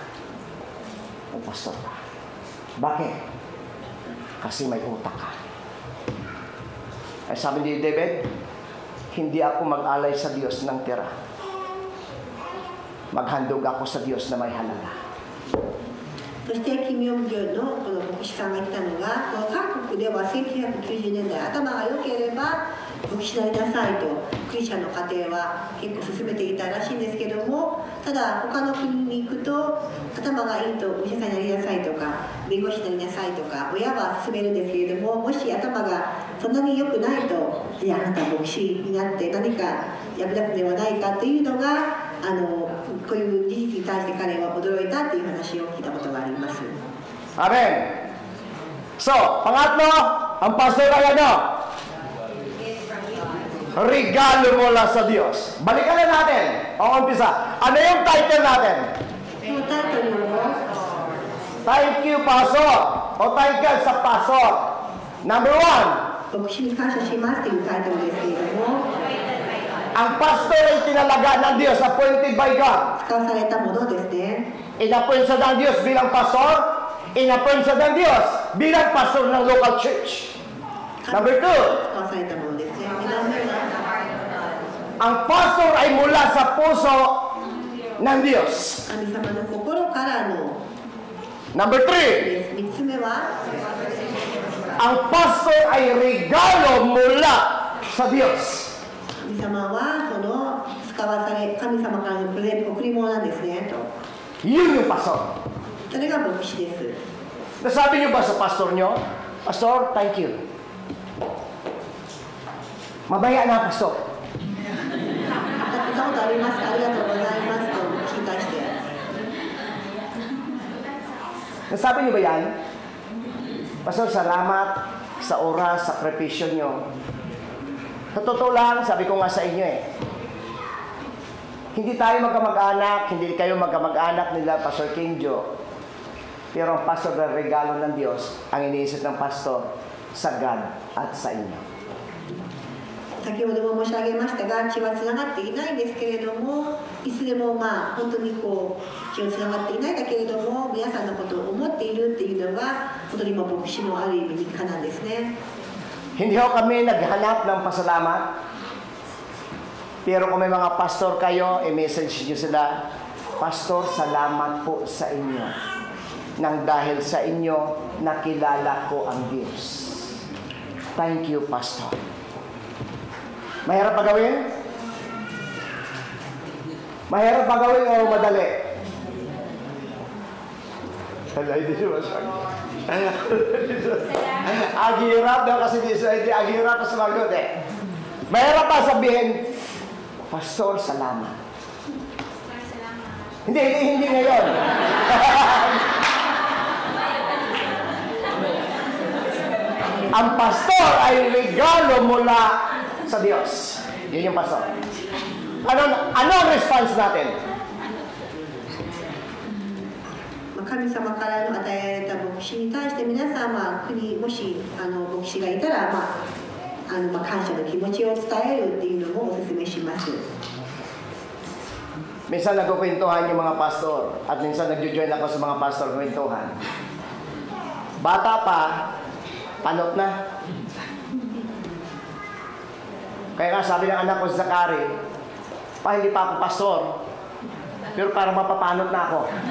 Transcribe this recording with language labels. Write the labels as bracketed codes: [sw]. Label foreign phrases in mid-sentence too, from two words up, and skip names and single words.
[tl] Magpastor ka. Bakit? Kasi may utak ka. Ay sabi ni David, hindi ako mag-alay sa Diyos ng tira. Maghandog ako sa Diyos na may halaga. [ja] そしてキム・ヨンギョンのこの牧師さんが言ったのが、この韓国では1990年代頭が良ければ牧師になりなさいとクリスチャンの家庭は結構進めていたらしいんですけども、ただ他の国に行くと頭がいいとお医者さんになりなさいとか弁護士になりなさいとか親は勧めるんですけれども、もし頭がそんなに良くないと、いやあなた牧師になって何か役立つではないかっていうのがこういう事実に対して彼は驚いたっていう話を聞いたことがあります。 [tl] Amen. So, pangatlo, ang pastor ay ano? Regalo mula sa Diyos. Balikan na natin. O umpisa. Ano yung title natin? [ja] このタイトルを [en] Thank you, [tl] Pastor. O title sa Pastor. Number 1, [ja] 牧師に感謝しますというタイトルですけれども、 [tl] ang pastor ay tinalaga ng Diyos, [en] appointed by God. [ja] 使わされたものですね。 [tl] Inappoint sa ng Diyos bilang pastor, inappoint sa ng Diyos bilang pastor ng local church. Number 2, [ja] 使わされたものですね。2番目は [tl] ang pastor ay mula sa puso ng Diyos. [ja] 神様の心からの [tl] Number 3, [ja] です。3つ目は [tl] ang pastor ay regalo mula sa Diyos. [ja] 神様はその使わされ神様からのプレゼント贈り物なんですねと。 [tl] Yun yung pastor. [ja] それが牧師です。 [tl] Nasabi niyo ba sa pastor niyo, Pastor, [en] thank you. [tl] Mabaya na, Pastor. [ja] 歌ったことありますか、ありがとうございますと牧師に対して。 [tl] Nasabi niyo ba yan? Pastor, salamat sa oras, sakripisyo niyo. Sa totoo lang, sabi ko nga sa inyo hindi tayo magkamag-anak, hindi kayo magkamag-anak nila Pastor Kinjo. Pero ang pastor na regalo ng Diyos, ang iniisip ng pastor sa God at sa inyo. [ja] 先先ほども申し上げましたが、血はつながっていないんですけれども、いつでも本当に血をつながっていないんだけれども、皆さんのことを思っているっていうのが本当に牧師のある意味日課なんですね。 [tl] Hindi ho kami naghanap ng pasalamat. Pero kung may mga pastor kayo, i-message nyo sila, Pastor, salamat po sa inyo. Nang dahil sa inyo, nakilala ko ang Diyos. [en] Thank you, [tl] Pastor. Mahirap pa gawin? Mahirap pa gawin o madali? Hindi siya masagot. Ang hirap daw kasi ang hirap na sumagot eh. Mahirap pa sabihin, Pastor, salamat. Hindi ngayon. Ang pastor ay regalo mula sa Diyos. Yun yung pastor. Ano ang response natin? [ja] 神様からの与えられた牧師に対して皆さんは国もし牧師がいたら、感謝の気持ちを伝えるっていうのもお勧めします。 [tl] Minsan nagkukwentuhan yung mga pastor at minsan nagjo-join ako sa mga pastor kwentuhan. Bata pa, panot na. Kaya nga sabi ng anak ko sa Zakari, hindi pa ako pastor, pero parang mapapanot na ako.